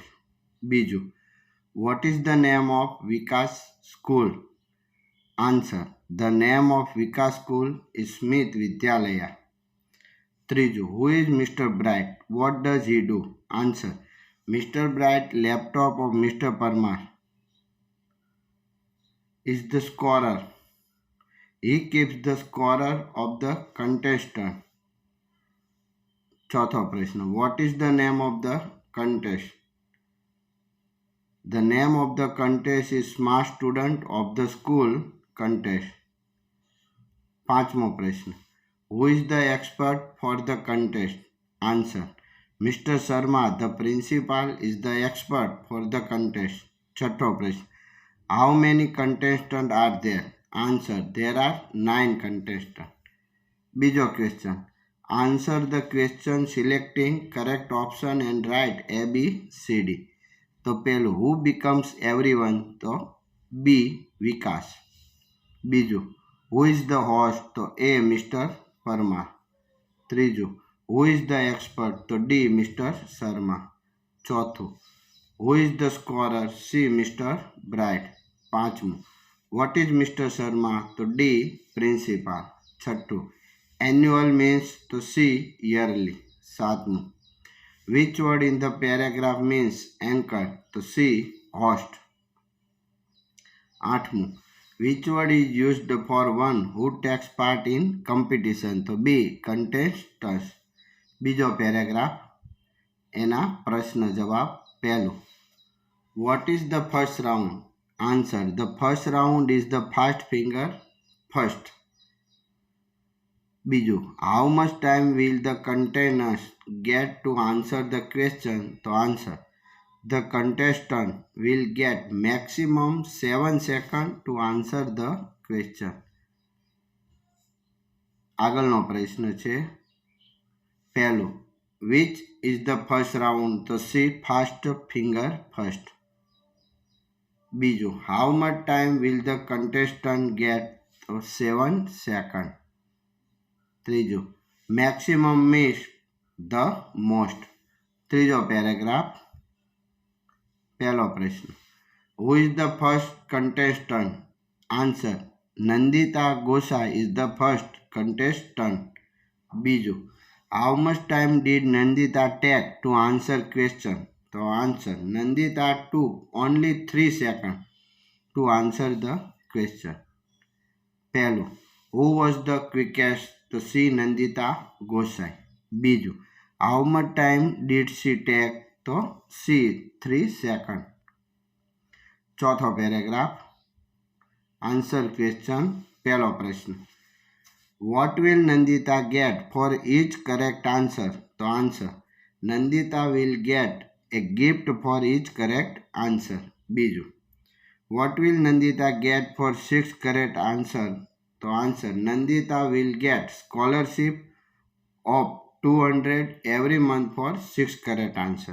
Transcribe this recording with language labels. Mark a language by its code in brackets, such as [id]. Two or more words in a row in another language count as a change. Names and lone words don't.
[en] બીજું, what is the name of Vikas school? Answer, the name of Vikas school is Smith Vidyalaya. ત્રીજું, who is Mister Bright? What does he do? Answer, Mister Bright laptop of Mister Parmar is the scorer. He keeps the scorer of the contestant. [gu] ચોથો પ્રશ્ન, [en] what is the name of the contest? The name of the contest is smart student of the school contest. [gu] પાંચમો પ્રશ્ન, [en] who is the expert for the contest? Answer, Mr. Sharma, the principal, is the expert for the contest. [gu] છઠ્ઠો પ્રશ્ન, [en] how many contestants are there? Answer, there are 9 contestants. બીજો question, answer the question selecting correct option and write A, B, C, D. [gu] તો પેલું, [en] who becomes everyone? [gu] તો B, વિકાસ. બીજું, [en] who is the host? તો A, Mr. પરમાર. [gu] ત્રીજું, [en] who is the expert? [gu] તો D, Mr. શર્મા. ચોથું, [en] who is the scorer? C, Mr. Bright. પાંચમું, what is Mr. [gu] શર્મા? તો D, પ્રિન્સિપાલ. છઠ્ઠું, [en] annual means? તો C, yearly. સાતમું, which word in the paragraph means anchor? [gu] તો C, host. [en] આઠમું, which word is used for one who takes part in competition? [gu] તો B, contestants. બીજો પેરેગ્રાફ, એના પ્રશ્ન જવાબ. પહેલું, [en] what is the first round? Answer, the first round is the first finger first. બીજું, how much time will the contestants get to answer the question? તો answer, the contestant will get maximum 7 seconds to answer the question. [gu] આગળનો પ્રશ્ન છે પહેલું, [en] which is the first round? તો C, first finger first. બીજું, how much time will the contestant get? તો 7 seconds. ત્રીજું, maximum means the most. [gu] ત્રીજો પેરેગ્રાફ, પહેલો પ્રશ્ન, [en] who is the first contestant? Answer, નંદિતા ગોસાઈ is the first contestant. બીજું, how much time did Nandita take to answer question? તો answer, Nandita took only 3 seconds to answer the question. પહેલું, who was the quickest? [gu] તો C, નંદિતા ગોસાઈ. બીજું, [en] how much time did she take? [gu] તો C, 3 seconds. ચોથો પેરેગ્રાફ, [en] answer question. [gu] પહેલો પ્રશ્ન, [en] what will Nandita get for each correct answer? તો answer, Nandita will get a gift for each correct answer. બીજું, what will Nandita get for 6 correct answer? તો answer, Nandita will get scholarship of 200 every month for 6 correct answer.